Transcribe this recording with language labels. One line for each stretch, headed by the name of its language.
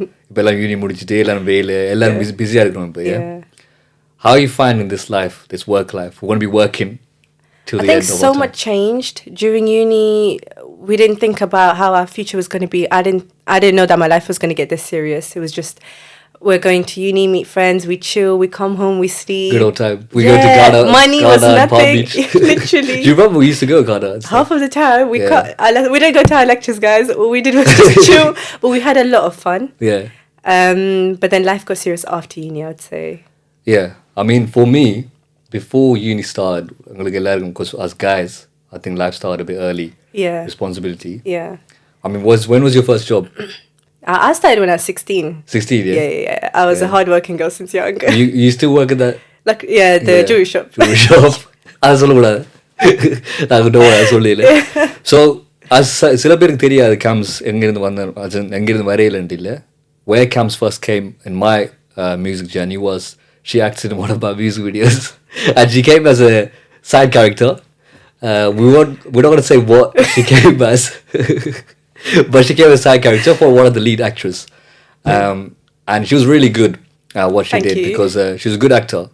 Tamil: இப்ப எல்லாம் uni முடிச்சிட்டு எல்லாரும் வேலை எல்லாரும் பிஸியா இருக்கணும் இப்ப.
English: Yeah. How are you finding this life, this work life? We're going to be working till the end of our time. I think so much changed during uni. We didn't think about how our future was going to be. I didn't know that my life was going to get this serious. It was just we're going to uni, meet friends, we chill, we come home, we sleep. Good old time. We go to Ghana. Money was nothing. Literally. Do you remember we used to go to Ghana? Half of the time we didn't go to our lectures, guys. All we did was just chill. But we had a lot of fun. Yeah. But then life got serious after uni, I would say. Yeah. I mean, for me, before uni started, because as guys, I think life started a bit early. Yeah. Responsibility. Yeah. I mean, when was your first job? I started when I was 16. 16, yeah? Yeah. I was a hard-working girl since young. You still work at that? The jewelry shop. Jewelry shop.
Tamil: அது சொல்லக்கூடாது. நான் சொல்லல. So, சில பேருக்கு தெரியாது Kamz எங்கிருந்து வரையிலன்ட்டு இல்லை.
English: Where Kamz first came in my music journey was she acted in one of my music videos. And she came as a side character. We're not going to say what she came as. But she came as a side character for one of the lead actors. And she was really good at what she did because she's a good actor.